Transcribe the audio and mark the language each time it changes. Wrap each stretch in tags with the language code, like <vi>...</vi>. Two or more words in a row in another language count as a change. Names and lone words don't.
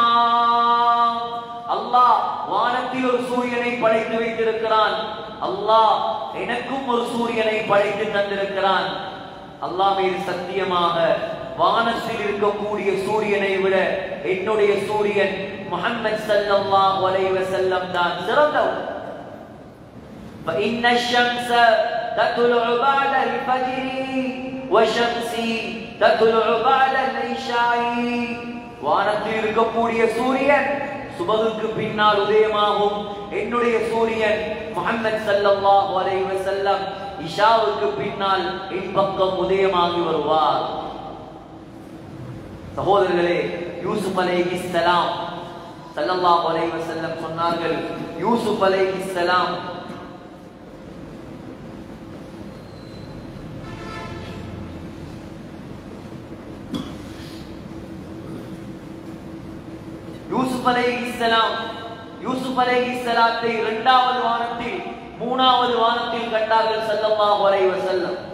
<ta>அல்லாஹ் வானத்தில் ஒரு சூரியனை படைத்து வைத்திருக்கிறான். அல்லாஹ் எனக்கும் ஒரு சூரியனை படைத்து தந்திருக்கிறான். அல்லாஹ் மீது சத்தியமாக வானத்தில் இருக்கக்கூடிய சூரியனை விட என்னுடைய சூரியன் முஹம்மது</ta> <ar>صلى الله عليه وسلم</ar> <ta>தான் சிறந்தவர்.</ta> <ar>فإن الشمس تطلع بعد الفجر وشمسي تطلع بعد العشاء.</ar> <ta>வானத்தில் இருக்கக்கூடிய சூரியன் சுபகுக்கு பின்னால் உதயமாகும். என்னுடைய சூரியன் முஹம்மது</ta> <ar>صلى الله عليه وسلم</ar> <ta>இஷாவுக்கு பின்னால் என் பக்கம் உதயமாகி வருவார். சகோதரர்களே,</ta> <ar>يوسف عليه السلام صلى الله عليه وسلم</ar> <ta>சொன்னார்கள்,</ta> <ar>يوسف عليه السلام</ar> <ta>யூசுப் அலைஹிஸ்ஸலாத்தை 2வது வானத்தில் 3வது வானத்தில் கண்டார்கள்</ta> <ar>صلى الله عليه وسلم.</ar>